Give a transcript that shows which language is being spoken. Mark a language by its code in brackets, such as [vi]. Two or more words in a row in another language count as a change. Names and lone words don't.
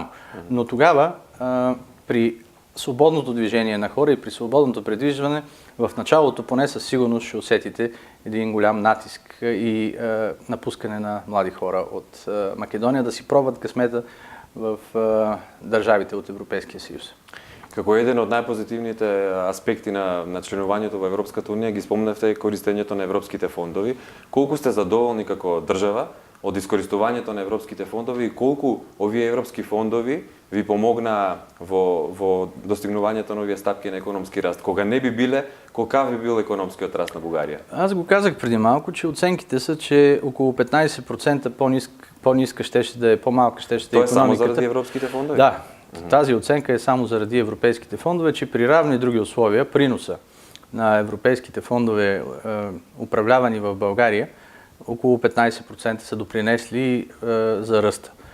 [bg] Но тогава при свободното движение на хора и при свободното предвижване, в началото поне със сигурност ще усетите един голям натиск и напускане на млади хора от Македония да си пробват късмета в държавите от Европейския съюз. [mk] Како еден од најпозитивните аспекти на членувањето во Европската унија ги спомнавте користењето на европските фондови. Колку сте задоволни како држава од искористувањето на европските фондови и колку овие европски фондови ви помогна во достигнувањето на овие стапки на економски раст? Кога не би биле, какав би бил економскиот раст на Бугарија? [bg] Аз го казах преди малко, че оценките са, че около 15% по-ниска щеше да е, по-малка щеше да е економиката. Това е само заради европските фондови? Да. Тази оценка е само заради европейските фондове, че при равни други условия приноса на европейските фондове, управлявани в България, около 15% са допринесли за ръста.